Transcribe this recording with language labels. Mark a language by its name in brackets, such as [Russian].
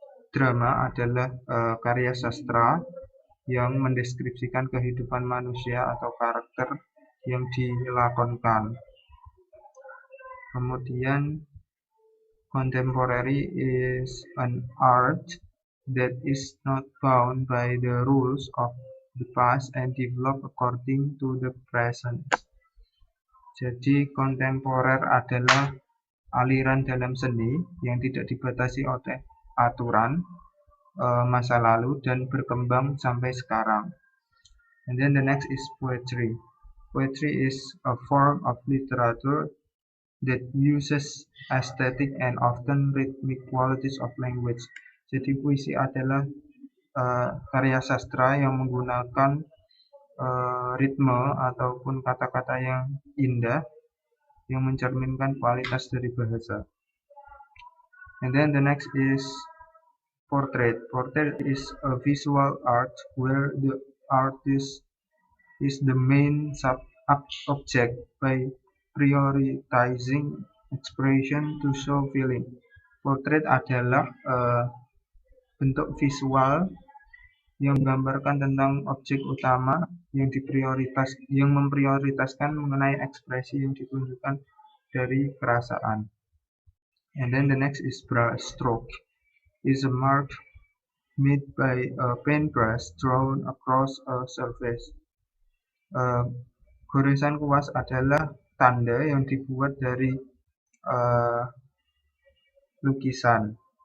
[Indonesian] Drama adalah karya sastra yang mendeskripsikan kehidupan manusia atau karakter yang dilakonkan. Kemudian [English] contemporary is an art that is not bound by the rules of the past and develop according to the present. [Indonesian] Jadi kontemporer adalah aliran dalam seni yang tidak dibatasi oleh aturan masa lalu dan berkembang sampai sekarang. [English] And then the next is poetry. Poetry is a form of literature that uses aesthetic and often rhythmic qualities of language. [Indonesian] Jadi puisi adalah karya sastra yang menggunakan ritme ataupun kata-kata yang indah yang mencerminkan kualitas dari bahasa. [English] And then the next is portrait. Portrait is a visual art where the artist is the main object by prioritizing expression to show feeling. [Indonesian] Portrait adalah bentuk visual yang menggambarkan tentang objek utama yang memprioritaskan mengenai ekspresi yang ditunjukkan dari perasaan. [English] And then the next is brush stroke. Is a mark made by a paintbrush drawn across a surface. [Indonesian] Goresan kuas adalah tanda yang dibuat dari lukisan.